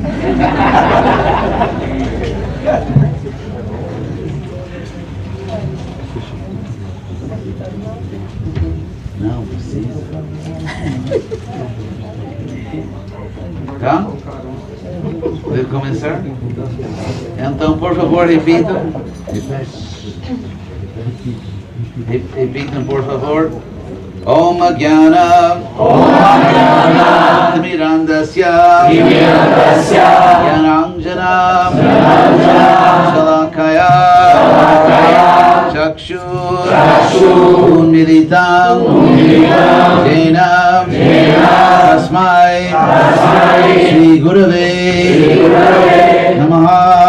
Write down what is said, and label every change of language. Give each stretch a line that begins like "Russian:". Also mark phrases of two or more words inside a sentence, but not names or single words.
Portuguese: Não precisa. Tá? Pode começar? Então, por favor, repitam. Repitam, por favor.
Sanskrit: Om Jnana Timirandasya Jnananjana Shalakaya Chakshur Unmilitam Jena Tasmai Shri Gurave Namaha